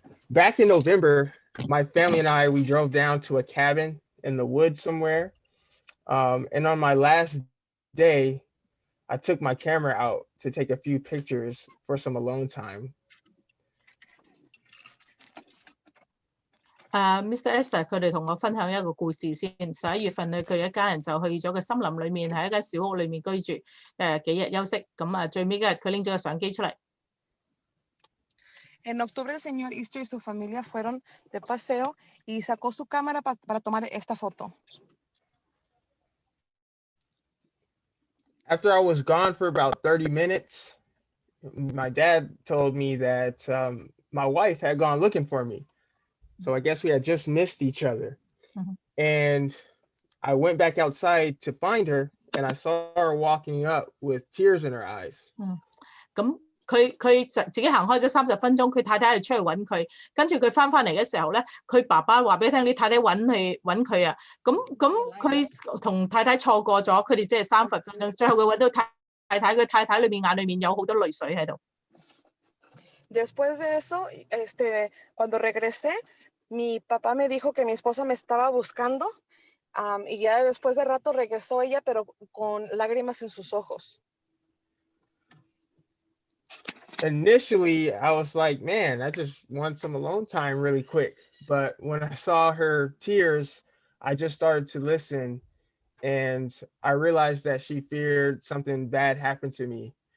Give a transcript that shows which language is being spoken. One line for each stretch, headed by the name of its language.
English: Back in November, my family and I, we drove down to a cabin in the woods somewhere. And on my last day, I took my camera out to take a few pictures for some alone time. Mr.
Chinese: Esther 佢哋同我分享一個故事先。11月份咧，佢一家人就去咗個森林裏面，喺一間小屋裏面居住，幾日休息。咁啊，最尾嗰日佢拎咗個相機出嚟。
Spanish: En octubre, el señor Easter y su familia fueron de paseo y sacó su cámara para tomar esta foto.
English: After I was gone for about 30 minutes, my dad told me that my wife had gone looking for me. So I guess we had just missed each other. Mhm. And I went back outside to find her, and I saw her walking up with tears in her eyes.
Chinese: 咁佢自己行開咗30分鐘，佢太太就出去揾佢，跟住佢翻嚟嘅時候咧，佢爸爸話俾佢聽，你太太揾佢啊，咁佢同太太錯過咗，佢哋即係30分鐘，最後佢揾到太太，佢太太裏面眼裏面有好多淚水喺度。
Spanish: Después de eso, cuando regresé, mi papá me dijo que mi esposa me estaba buscando, y ya después de rato regresó ella, pero con lágrimas en sus ojos.
English: Initially, I was like, man, I just want some alone time really quick. But when I saw her tears, I just started to listen, and I realized that she feared something bad happened to me.